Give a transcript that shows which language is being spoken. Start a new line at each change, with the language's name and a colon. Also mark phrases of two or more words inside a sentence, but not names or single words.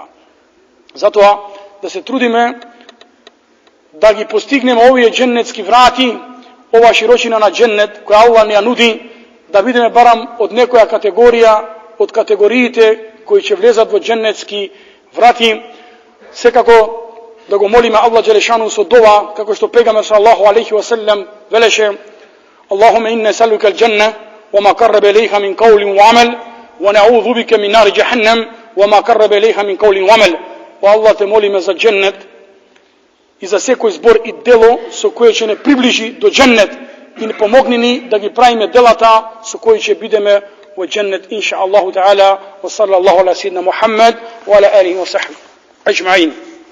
Macedonian: Зато да се трудиме да ги постигнеме ови џеннетски врати, ова широчина на џеннет која Аллах не нуди, да видиме барам од некоја категорија, од категоријите који ќе влезат во џеннетски врати. Секако да го молиме Аллах џелешану со дова, како што пејгамбер
Arabic: صلى الله عليه وسلم
Macedonian: veleše:
Arabic: اللهم إنا نسألك الجنة وما قرب إليها من قول وعمل ونعوذ بك من نار جهنم وما قرب إليها من قول وعمل.
Macedonian: О Аллах, те молиме за џеннет и за секој збор и дело со које ќе не приближи до џеннет и не помогни ни да ги правиме делата со који ќе бидеме у џеннет
Arabic: إن شاء الله تعالى. وصلى الله على سيدنا محمد وعلى آله وصحبه أجمعين.